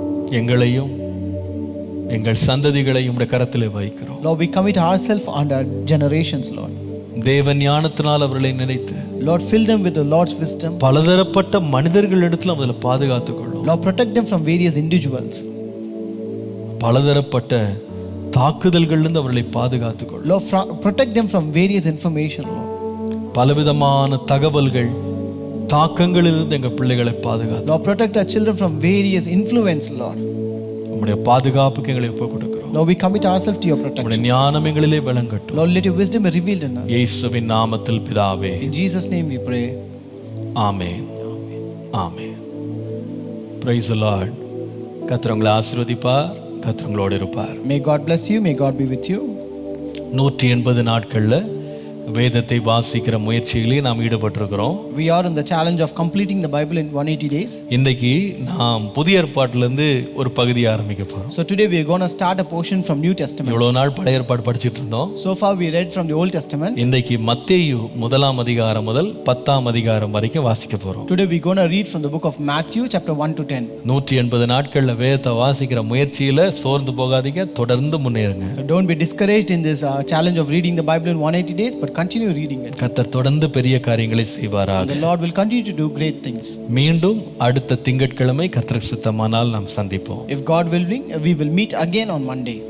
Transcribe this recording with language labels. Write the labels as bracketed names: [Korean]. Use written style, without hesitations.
[Tamil] எங்களையும் எங்கள் சந்ததிகளையும் உடைய கரத்திலே வைக்கிறோம். [English] Lord, we commit ourselves and our generations, Lord. [Tamil] தேவ ஞானத்தினால் அவர்களை நினைத்து, [English] Lord, fill them with the Lord's wisdom. [Tamil] பலதரப்பட்ட மனிதர்களிடத்தில் அவர்களை பாதுகாத்துக்கொள்ளும். [English] Lord, protect them from various individuals. [Tamil] பலதரப்பட்ட தாக்குதல்களிலிருந்து அவர்களை பாதுகாத்துக்கொள்ளும். [English] Lord, protect them from various information, Lord. [Tamil] பலவிதமான தகவல்கள் தாக்கங்களிலிருந்து எங்கள் பிள்ளைகளை பாதுகாத்து. [English] Lord, protect our children from various influence, Lord. [Tamil] உம்முடைய பாதுகாப்புக்கு எங்களை ஒப்புக் கொடுக்கிறோம். [English] Lord, we commit ourselves to your protection. [Tamil] உம்முடைய ஞானம் எங்களிலே விளங்கட்டும். [English] Lord, let your wisdom be revealed in us. [Tamil] இயேசுவின் நாமத்தில் பிதாவே. [English] In Jesus' name we pray. ஆமென். ஆமென். Praise the Lord. [Tamil] கர்த்தர் உங்களை ஆசீர்வதிப்பார். கர்த்தர் உங்களோடு இருப்பார். [English] May God bless you. May God be with you. [Tamil] 180 நாட்கள்ல வேதத்தை வாசிக்கிற முயற்சியிலே நாம் ஈடுபட்டிருக்கிறோம். [English] We are in the challenge of completing the Bible in 180 days. [Tamil] இன்னைக்கு நாம் புதிய ஏற்பாட்டிலிருந்து ஒரு பகுதியை ஆரம்பிக்க போறோம். [English] So today we are going to start a portion from New Testament. [Tamil] இவ்வளவு நாள் பழைய ஏற்பாடு படிச்சிட்டு இருந்தோம். [English] So far we read from the Old Testament. [Tamil] இன்னைக்கு மத்தேயு 1ஆம் அதிகாரம் முதல் 10ஆம் அதிகாரம் வரைக்கும் வாசிக்க போறோம். [English] Today we are going to read from the book of Matthew chapter 1 to 10. [Tamil] 180 நாட்கள்ல வேதத்தை வாசிக்கிற முயற்சியில சோர்ந்து போகாதீங்க, தொடர்ந்து முன்னேறுங்க. [English] So don't be discouraged in this challenge of reading the Bible in 180 days, but continue reading it. [Tamil] கர்த்தர் தொடர்ந்து பெரிய காரியங்களை செய்வாராக. [English] The Lord will continue to do great things. [Tamil] மீண்டும் அடுத்த திங்கட்கிழமை கர்த்தருக்கு சித்தமானால் நாம் சந்திப்போம். [English] If God willing, we will meet again on Monday.